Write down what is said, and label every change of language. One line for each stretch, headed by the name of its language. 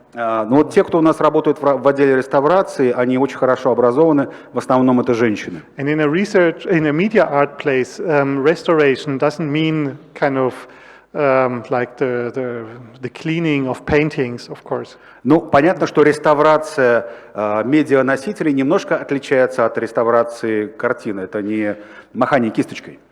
Russian: Но вот те, кто у нас работают в отделе реставрации, они очень хорошо образованы, в основном это женщины.
English: And in a media art place, restoration doesn't mean kind of like the cleaning of paintings, of course.
Russian: Ну, понятно, что реставрация медианосителей немножко отличается от реставрации картины. Это не махание кисточкой.